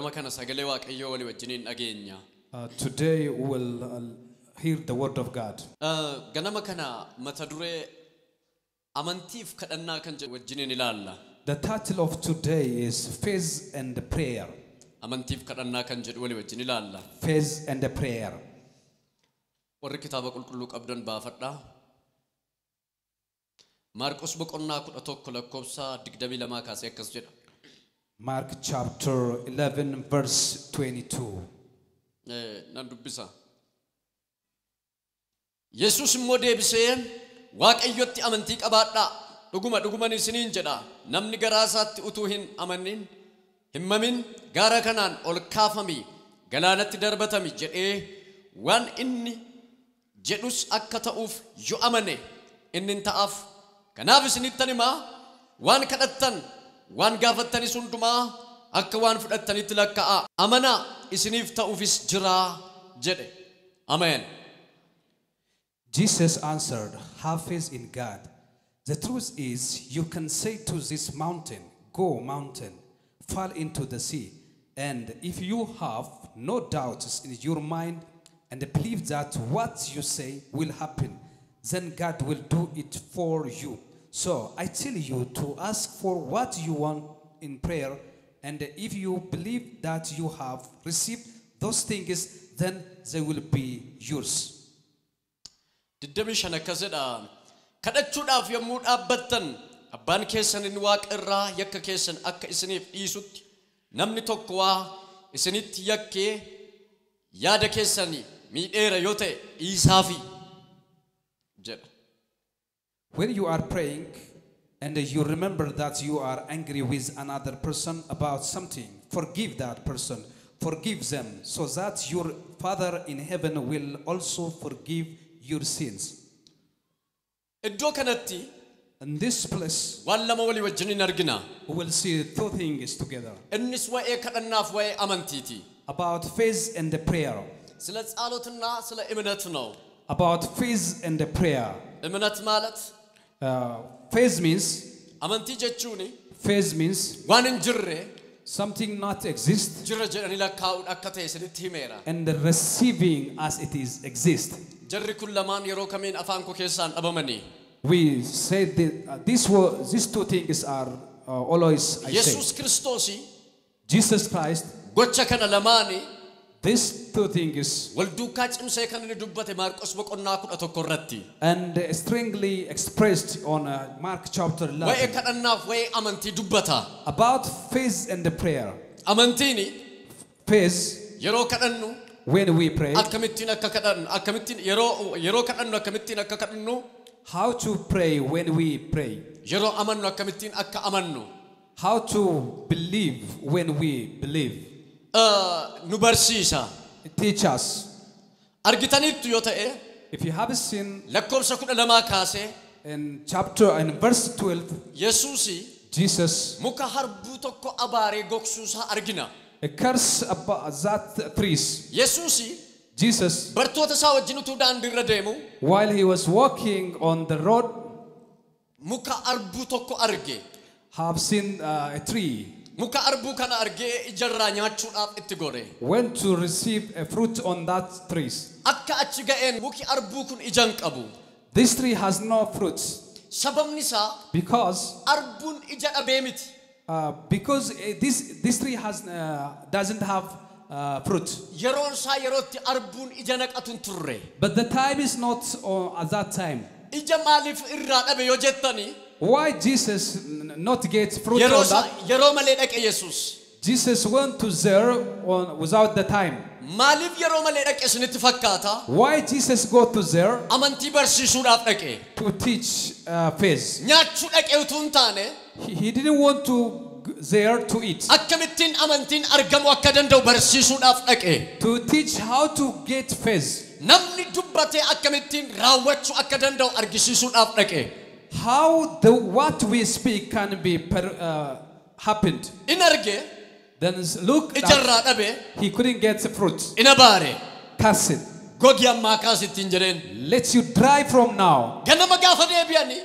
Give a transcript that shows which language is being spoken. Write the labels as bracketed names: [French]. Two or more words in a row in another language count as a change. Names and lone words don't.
[Oromo] sagalee waaqayyoo walii wajjiniin dhageenya. [English] Today we will hear the word of God. [Oromo] Ganama kana mata duree amantiif kadhannaa kan jedhu wajjiniin ilaalla. [English] The title of today is Faith and Prayer. [Oromo] Amantiif kadhannaa kan jedhu walii wajjin ilaalla. [English] Faith and Prayer. [Oromo] Warri kitaaba qulqulluu qabdan baafadhaa. Maarqos boqonnaa 11 lakkoofsa 22 kaasee akkas jedha. [English] Mark chapter 11 verse 22. [Oromo] Nan dubbisa. Yesuus immoo deebisee Waaqayyotti amantii qabaadhaa. Dhuguman isiniin jedha. Namni garaa isaatti utuu hin amanin himmamin gaara kanaan ol kaafami galaanatti darbatami jedhee waan inni jedhus akka ta'uuf yoo amane inni ta'aaf. Kanaaf isinittan himaa waan kadhattan waan gaafattanis hundumaa akka waan fudhattanitti lakkaa'a. Amanaa isiniif ta'uufis jira jedhe. Amen. [English] Jesus answered, have faith in God. The truth is, you can say to this mountain, go mountain, fall into the sea. And if you have no doubts in your mind and believe that what you say will happen, then God will do it for you. So I tell you to ask for what you want in prayer, and if you believe that you have received those things, then they will be yours. [Oromo] Diddamishan akkasudha. Kadhachuudhaaf yommuu dhaabbattan abbaan keessan inni waaqa irraa yakka keessan akka isiniif dhiisutti namni tokko waa isinitti yakkee yaada keessanii miidheera yoo ta'e dhiisaafi jedha. [English] When you are praying and you remember that you are angry with another person about something, forgive that person, forgive them, so that your Father in heaven will also forgive your sins. [Oromo] Iddoo kanatti [English] In this place, [Oromo] waan lama walii wajjiniin argina. [English] we will see two things together. [Oromo] Innis waa'ee kadhannaaf waa'ee amantiiti. [English] About faith and prayer. [Amharic] Sila ጸሎትና ስለ እምነት ነው. [English] About faith and prayer. [Amharic] እምነት ማለት [English] Faith means, [Oromo] amantii jechuun [English] faith means [Oromo] waan hin jirre [English] something not exist [Oromo] jira jedhanii lakkaa'uun akka ta'e isinitti himeera. [English] and receiving as it is exist. [Oromo] Jarri kun lamaan yeroo kamiin afaan koo keessaan dhabamanii. [English] We say that these two things are always I Yesuus say. Kiristoosi Jesus Christ, [Oromo] gocha kana lamaani [English] these two things [Oromo] wal duukaa cimsee kan inni dubbate Maarqos boqonnaa 11 irratti. [English] and strongly expressed on Mark chapter [Oromo] Waa'ee 11 kadhannaaf waa'ee amantii dubbata. [English] about faith and prayer. [Oromo] Amantiini [English] Faith, [Oromo] yeroo kadhannu [English] when we pray, [Oromo] akkamittiin akka kadhannu akkamittiin yeroo kadhannu akkamittiin akka kadhannu [English] how to pray when we pray, [Oromo] yeroo amannu akkamittiin akka amannu [English] how to believe when we believe. [Oromo] nu barsiisa. [English] Teach us. [Oromo] Argitaniittu yoo ta'e [English] If you have seen [Oromo] lakkoofsa 12 kaasee [English] in chapter and verse 12, Yesuusi Jesus [Oromo] muka harbuu tokko abaaree gogsuusaa argina. [English] a curse about that trees. Yesuusi Jesus, [Oromo] bartoota isaa wajjin utuu daandii irra deemu [English] while he was walking on the road, [Oromo] muka harbuu tokko arge. [English] have seen a tree, [Oromo] Muka harbuu kana argee ijarraa nyaachuudhaaf itti gore. [English] went to receive a fruit on that trees. [Oromo] Akka achi ga'een muki harbuu kun ija hin qabu. [English] This tree has no fruits [Oromo] Sababni isaa [English] because [Oromo] harbuun ija dhabee miti. [English] this tree doesn't have fruit. [Oromo] Yeroon isaa yerootti harbuun ija naqatu hin turre. [English] But the time is not at that time. [Oromo] Ija maaliif irraa dhabe yoo jettani [English] Why Jesus not get fruit on that? [Oromo] yeroo malee dhaqe Yesuus. [English] Jesus went to there without the time. [Oromo] Maaliif yeroo malee dhaqe isinitti fakkaata? [English] Why Jesus go to there [Oromo] Amantii barsiisuudhaaf dhaqe. [English] to teach faith? [Oromo] Nyaachuu dhaqe utuu hin taane [English] He didn't want to there to eat. [Oromo] akkamittiin amantiin argamu akka danda'u barsiisuudhaaf dhaqe. [English] To teach how to get faith. [Oromo] Namni dubbatee akkamittiin raawwachuu akka danda'u argisiisuudhaaf dhaqe. [English] How what we speak can be happened. [Oromo] In arge [English] Then look, [Oromo] ijarraa dhabe [English] he couldn't get fruit. [Oromo] in abaare [English] Cast it. [Oromo] gogi ammaa kaasittiin jedheen. [English] Let you dry from now. [Oromo] Ganama gaafa deebi'anii